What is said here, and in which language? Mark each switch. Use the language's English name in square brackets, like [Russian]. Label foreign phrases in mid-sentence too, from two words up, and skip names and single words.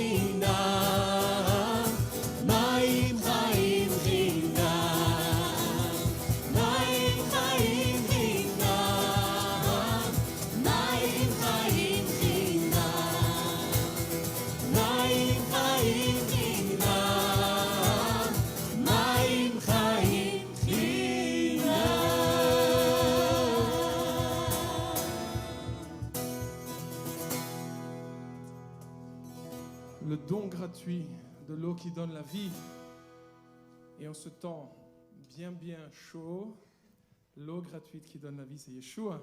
[Hebrew] חינם, מים חיים חינם, מים חיים חינם, מים חיים חינם, מים חיים חינם, מים חיים [French] Le don gratuit de l'eau qui donne la vie. Et en ce temps bien chaud, l'eau gratuite qui donne la vie, c'est Yeshua.